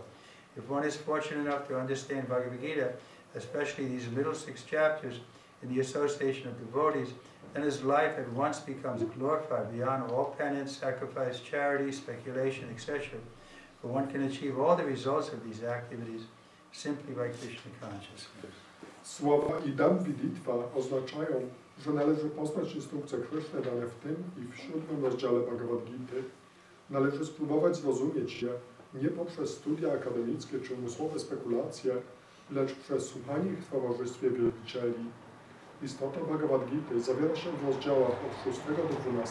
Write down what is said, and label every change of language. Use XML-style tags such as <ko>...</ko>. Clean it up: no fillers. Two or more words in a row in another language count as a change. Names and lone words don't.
<en>If one is fortunate enough to understand Bhagavad Gita, especially these middle 6 chapters, in the association of devotees, then his life at once becomes glorified beyond all penance, sacrifice, charity, speculation, etc. For one can achieve all the results of these activities simply by Krishna consciousness.</en> <pl>Słowa</pl> <sa>idam viditva</sa> <pl>oznaczają, że należy poznać instrukcje Kryszny dane w tym i w 7. rozdziale Bhagavad Gity. Należy spróbować zrozumieć je nie poprzez studia akademickie czy umysłowe spekulacje, lecz przez słuchanie ich w towarzystwie wielbicieli. Istota Bhagavad Gity zawiera się w rozdziałach od 6 do 12.</pl>